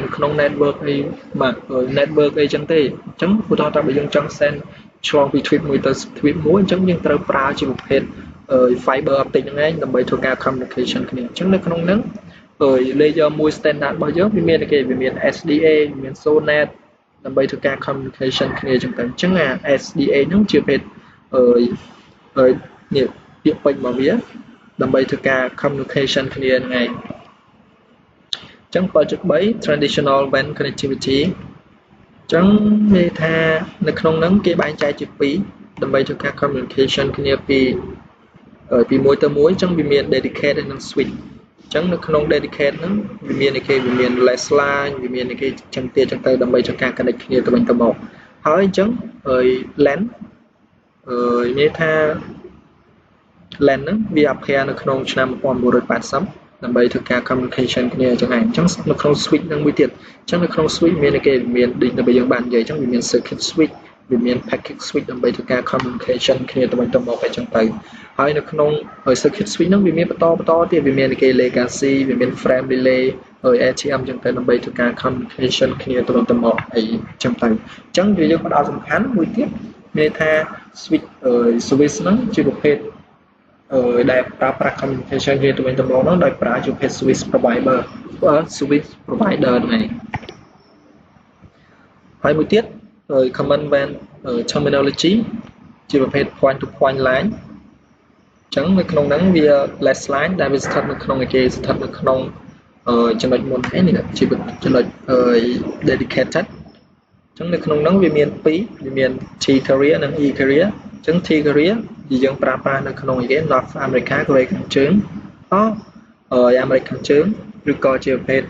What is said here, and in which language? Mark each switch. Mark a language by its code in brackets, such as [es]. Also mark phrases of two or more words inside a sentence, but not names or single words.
[km] នៅក្នុង network អីបាទ network អីចឹងទេអញ្ចឹងឧទាហរណ៍ថាបើយើងចង់ send ឆ្លងពី tweet មួយទៅ tweet មួយអញ្ចឹងយើងត្រូវប្រើជាប្រភេទ [en] fiber optic [km] ហ្នឹងឯងដើម្បីធ្វើការ communication គ្នាអញ្ចឹងនៅក្នុងហ្នឹងlayer មួយ standard របស់យើងវាមានគេវាមាន SDA វាមាន SONET ដើម្បីធ្វើការ communication គ្នាអញ្ចឹងទៅអញ្ចឹងអា SDA ហ្នឹងជាប្រភេទ នេះពាក្យពេចន៍របស់វាដើម្បីធ្វើការ communication គ្នាហ្នឹងឯងអញ្ចឹង 7.3 [en] traditional WAN connectivity [km] អញ្ចឹងន័យថានៅក្នុងហ្នឹងគេបែងចែកជា2ដើម្បីធ្វើការ communication គ្នាពីមួយទៅមួយអញ្ចឹងវាមាន dedicated និង switch អញ្ចឹងនៅ ក្នុង dedicate ហ្នឹងវាមាន [en] less line [km] វាមានគេចឹងទៀតចឹងទៅដើម្បីធ្វើការ connect គ្នាទៅវិញទៅមកហើយអញ្ចឹងLAN និយាយថា LAN ហ្នឹងវា appear នៅក្នុង ឆ្នាំ1980ដើម្បីធ្វើការ communication គ្នាអញ្ចឹងឯងអញ្ចឹងនៅក្នុង switch ហ្នឹងមួយទៀតអញ្ចឹងនៅក្នុង switch មានដូចដែលយើងបាននិយាយអញ្ចឹ ងវាមាន [en] circuit switch [km] វាមាន [en] packet switch [km] ដើម្បីធ្វើការ communication គ្នាទៅវិញទៅមកអញ្ចឹងទៅហើយនៅក្នុង [en] circuit switch [km] ហ្នឹងវាមានបន្តទៀតវាមានគេ legacy វាមាន [en] frame relay ATM [km] អញ្ចឹងទៅដើម្បីធ្វើការ communication គ្នាទៅវិញទៅមកអីអញ្ចឹងទៅអញ្ចឹងវាយើងផ្ដោតសំខាន់មួយទៀតមានថា [en] switch service [km] ហ្នឹងជាប្រភេទដែលប្រើប្រាស់ communication គ្នាទៅវិញទៅមកហ្នឹងដោយប្រើជាប្រភេទ [en] service provider [km] ហ្នឹងឯង ហើយមួយទៀត [en] common WAN terminology [km] ជាប្រភេទ [en] point to point line [km] អញ្ចឹងនៅក្នុងហ្នឹងវា [en] less line [km] ដែលវាស្ថិតនៅក្នុងស្ថិតនៅក្នុងចំណុចមុននេះ ជាចំណុចdedicated អញ្ចឹងនៅក្នុងហ្នឹងវាមាន2វាមាន [en] T carrier [km] និង [en] E carrier [km] អញ្ចឹង [en] T carrier [km] យើងប្រើប្រា ស់នៅក្នុងNorth America កូរ៉េខាងជើងអាមេរិកខាងជើងឬក៏ជាប្រភេទ